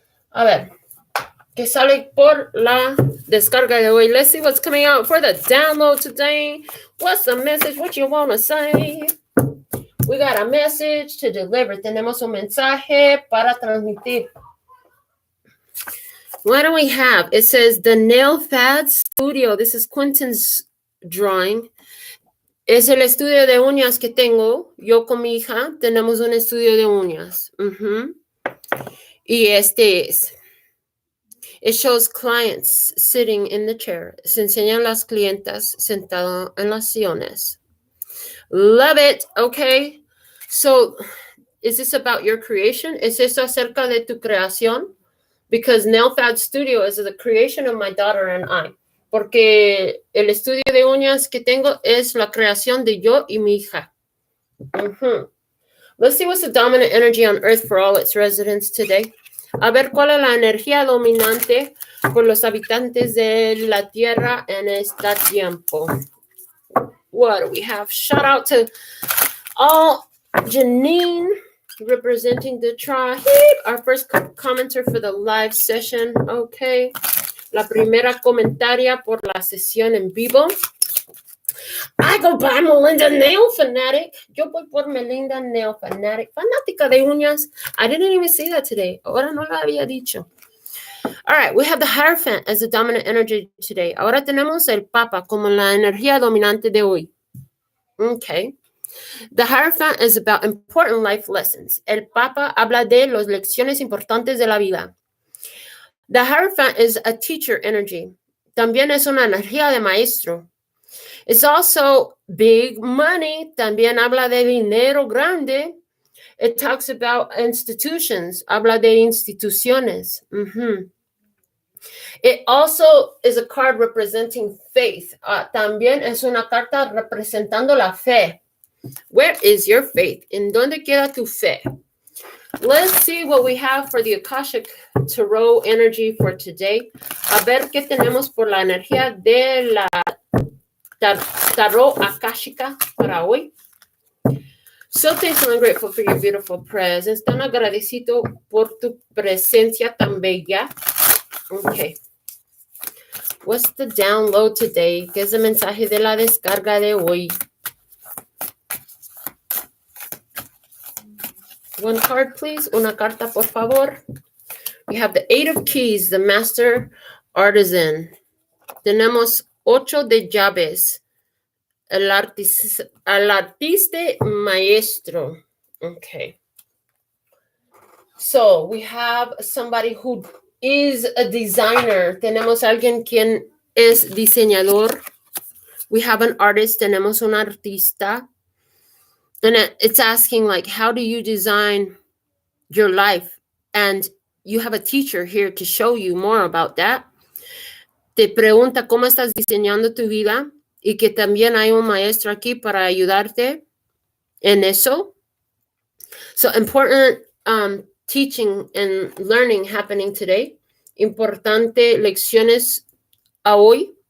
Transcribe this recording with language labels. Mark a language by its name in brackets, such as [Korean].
[Spanish] A ver, ¿qué sale por la descarga de hoy? [English] Let's see what's coming out for the download today. What's the message? What you want to say? We got a message to deliver. [Spanish] Tenemos un mensaje para transmitir. [English] What do we have? It says the NailFads Studio. This is Quentin's drawing. [Spanish] Es el estudio de uñas que tengo. Yo con mi hija tenemos un estudio de uñas. Y este es. [English] It shows clients sitting in the chair. [Spanish] Se enseñan las clientas sentadas en las sillones. [English] Love it. Okay. So, is this about your creation? [Spanish] ¿Es eso acerca de tu creación? [English] Because NailFad Studio is the creation of my daughter and I. [Spanish] Porque el estudio de uñas que tengo es la creación de yo y mi hija. [English] Let's see what's the dominant energy on Earth for all its residents today. [Spanish] A ver cuál es la energía dominante por los habitantes de la Tierra en este tiempo. [English] What do we have? Shout out to all Janine, representing the tribe. Our first commenter for the live session. Okay. [Spanish] La primera comentaria por la sesión en vivo. [English] I go by Melinda NailFanatic. [Spanish] Yo voy por Melinda NailFanatic. Fanática de uñas. [English] I didn't even say that today. [Spanish] Ahora no lo había dicho. [English] All right, we have the Hierophant as the dominant energy today. [Spanish] Ahora tenemos el Papa como la energía dominante de hoy. [English] Okay. The Hierophant is about important life lessons. [Spanish] El Papa habla de las lecciones importantes de la vida. [English] The Hierophant is a teacher energy. [Spanish] También es una energía de maestro. [English] It's also big money. [Spanish] También habla de dinero grande. [English] It talks about institutions. [Spanish] Habla de instituciones. [English] It also is a card representing faith. [Spanish] También es una carta representando la fe. [English] Where is your faith? [Spanish] ¿En dónde queda tu fe? [English] Let's see what we have for the Akashic Tarot energy for today. [Spanish] A ver qué tenemos por la energía de la Tarot Akashica para hoy. [English] So thankful and grateful for your beautiful presence. [Spanish] Tan agradecido por tu presencia tan bella. [English] Okay. What's the download today? [Spanish] ¿Qué es el mensaje de la descarga de hoy? [English] One card, please. [Spanish] Una carta, por favor. [English] We have the Eight of Keys, the Master Artisan. [Spanish] Tenemos 8 de llaves. El artista maestro. Okay. [English] So we have somebody who is a designer. [Spanish] Tenemos alguien quien es diseñador. [English] We have an artist. [Spanish] Tenemos un artista. [English] And it's asking, like, how do you design your life? And you have a teacher here to show you more about that. [Spanish] Te pregunta cómo estás diseñando tu vida y que también hay un maestro aquí para ayudarte en eso. [English] So important teaching and learning happening today. [Spanish] Importante lecciones a hoy.